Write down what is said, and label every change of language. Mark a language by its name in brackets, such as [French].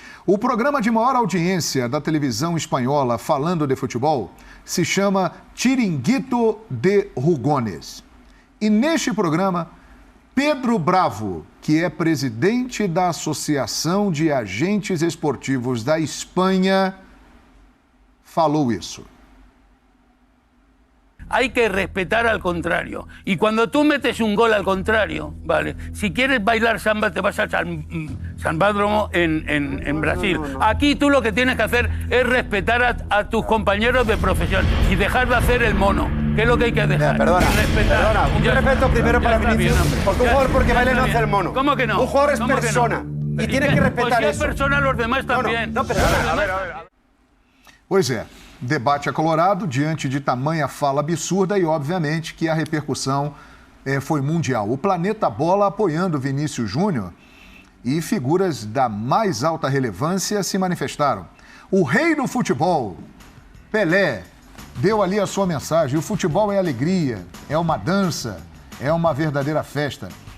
[Portuguese] O programa de maior audiência da televisão espanhola falando de futebol se chama Chiringuito de Jugones. E neste programa, Pedro Bravo, que é presidente da Associação de Agentes Esportivos da Espanha, falou isso. [Spanish] Hay que respetar al contrario. Y cuando tú metes un gol al contrario, ¿vale? Si quieres bailar samba, te vas a Sambódromo en Brasil. Aquí tú lo que tienes que hacer es respetar a tus compañeros de profesión y dejar de hacer el mono, que es lo que hay que dejar. Perdona, un respeto primero para Vinicius, porque un jugador porque baila no hace el mono. ¿Cómo que no? Un jugador es persona y tiene que respetar pues si eso. es persona, los demás también. No, perdona, a ver. [Portuguese] Pois é, debate acalorado diante de tamanha fala absurda e, obviamente, que a repercussão foi mundial. O Planeta Bola apoiando Vinícius Júnior e figuras da mais alta relevância se manifestaram. O rei do futebol, Pelé, deu ali a sua mensagem. O futebol é alegria, é uma dança, é uma verdadeira festa.